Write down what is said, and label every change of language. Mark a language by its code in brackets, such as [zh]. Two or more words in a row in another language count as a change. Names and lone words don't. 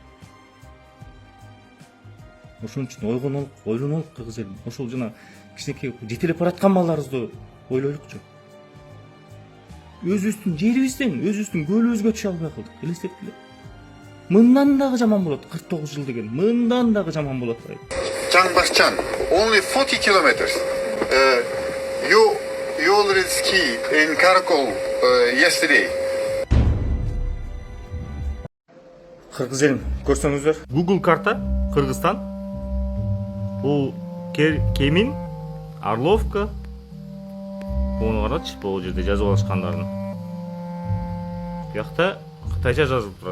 [ky] Ошон үчүн ойлонолук кыргыз элин. Ошол жана кичинекей жетелеп бараткан балдарыбызды ойлойлукчу. Өзүбүздүн жерибизден, өзүбүздүн көлүбүзгө түшө албай калдык. Элестеткиле. Мындан дагы жаман болот. 49 жыл деген. Мындан дагы жаман болот. Чаңбашчан, [en] only 40 kilometers. You already ski in Karakol yesterday. [ky] Кыргыз элин көрсөңүздөр, Google карта Кыргызстан. Бул Кемин, Орловка. Буну карачы, бул жерде жазып алышкандарын. Буякта кытайча жазылып турат.